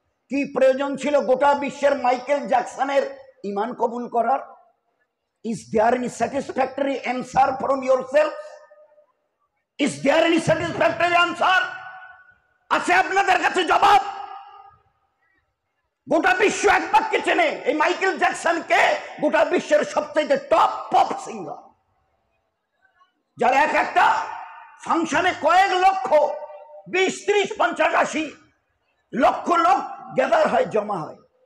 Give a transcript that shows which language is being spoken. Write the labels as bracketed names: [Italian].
[Bangla] কি প্রয়োজন ছিল গোটা বিশ্বের মাইকেল জ্যাকসনের ঈমান কবুল করার? [English] Is there any satisfactory answer from yourself? Is there any satisfactory answer? [Bangla] আছে আপনাদের কাছে জবাব? গোটা বিশ্ব এক বাক্যে চেনে এই মাইকেল জ্যাকসনকে, গোটা বিশ্বের সবচেয়ে টপ পপ সিঙ্গার, যার এক একটা ফাংশনে কয়েক লক্ষ, 20, 30, 50, 80 লক্ষ লোক গ্যাদার হয়, জমা হয়।